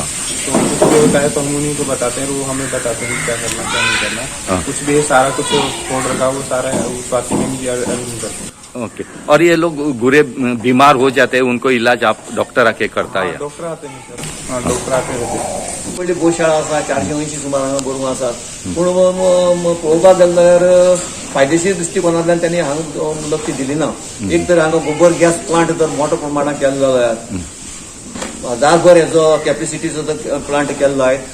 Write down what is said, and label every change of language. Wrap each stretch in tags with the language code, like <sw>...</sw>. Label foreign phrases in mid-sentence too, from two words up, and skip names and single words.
<hi>तो कुछ भी होता है तो हम उन्हीं को बताते हैं. वो हमें बताते हैं क्या करना क्या नहीं करना. हाँ. कुछ भी है सारा कुछ कोड रखा वो सारा स्वाति मैम जी अरेंज करते हैं. ओके. और ये लोग गुरे बीमार हो जाते हैं, उनको इलाज आप डॉक्टर आके करता है? डॉक्टर आते हैं सर. हाँ, डॉक्टर आते हैं.</hi> <kok>पयलीं गोशाळा आसा, 480 सुमार हांगा गोरवां आसात. पूण पळोवपाक गेले जाल्यार फायदेशीर दृश्टिकोनांतल्यान त्यांनी हांगा लक्ष दिली ना. एक तर हांगा गोबर गॅस प्लांट जर मोठ्या प्रमाणात केलो जाल्यार 1000 हेचो कॅपॅसिटीचो जर प्लांट केल्लो आहे</kok>